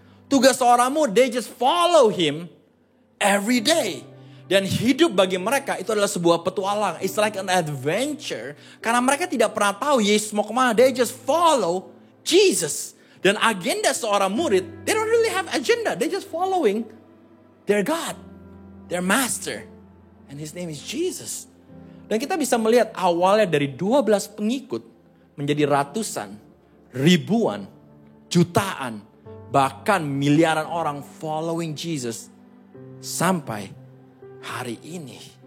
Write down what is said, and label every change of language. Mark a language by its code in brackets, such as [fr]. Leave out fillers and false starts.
[id] Tugas seorang murid, [en] they just follow him every day. [id] Dan hidup bagi mereka itu adalah sebuah petualang. [en] It's like an adventure. [id] Karena mereka tidak pernah tahu Yesus mau kemana. [en] They just follow Jesus. [id] Dan agenda seorang murid, [en] they don't really have agenda. They just following their God, their master. And his name is Jesus. [id] Dan kita bisa melihat awalnya dari 12 pengikut menjadi ratusan, ribuan, jutaan, bahkan miliaran orang [en] following Jesus [id] sampai hari ini.